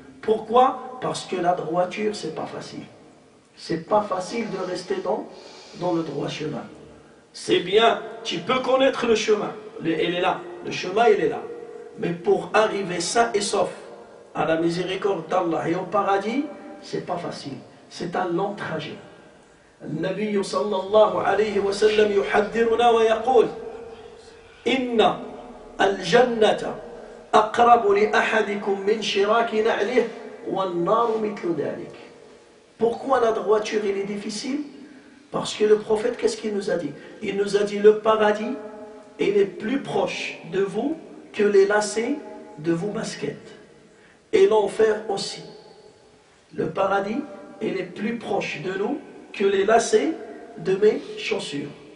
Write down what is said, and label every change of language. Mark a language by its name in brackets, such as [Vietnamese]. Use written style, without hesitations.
[French] Pourquoi? Parce que la droiture, c'est pas facile. C'est pas facile de rester dans le droit chemin. C'est bien, tu peux connaître le chemin, il est là, le chemin il est là. Mais pour arriver sain et sauf à la miséricorde d'Allah et au paradis, c'est pas facile. C'est un long trajet. [Arabic] النبي صلى الله عليه وسلم يحذرنا ويقول إن الجنة أقرب لأحدكم من شراك نعله والنار مثل ذلك. [French] Pourquoi la droiture il est difficile? Parce que le prophète, qu'est-ce qu'il nous a dit? Il nous a dit le paradis il est plus proche de vous que les lacets de vos baskets. Et l'enfer aussi. Le paradis il est plus proche de nous que les lacets de mes chaussures.